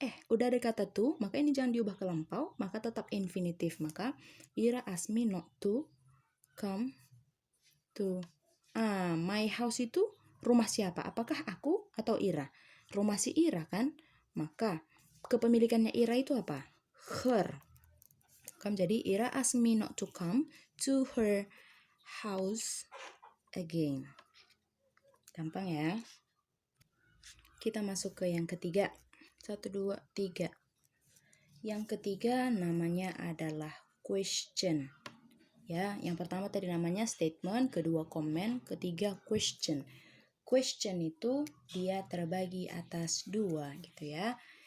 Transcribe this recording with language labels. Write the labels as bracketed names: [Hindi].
[Indonesian] Udah ada kata to, maka ini jangan diubah ke lampau, maka tetap infinitif. [English] Maka Ira ask me not to come to my house [Indonesian] itu rumah siapa? Apakah aku atau Ira? Rumah si Ira kan? Maka kepemilikannya Ira itu apa? [English] Her. Jadi Ira ask me not to come to her house again. [Indonesian] Gampang ya. Kita masuk ke yang ketiga. 1, 2, 3. Yang ketiga namanya adalah question. Ya, yang pertama tadi namanya statement, kedua comment, ketiga question. Question itu dia terbagi atas 2 gitu ya.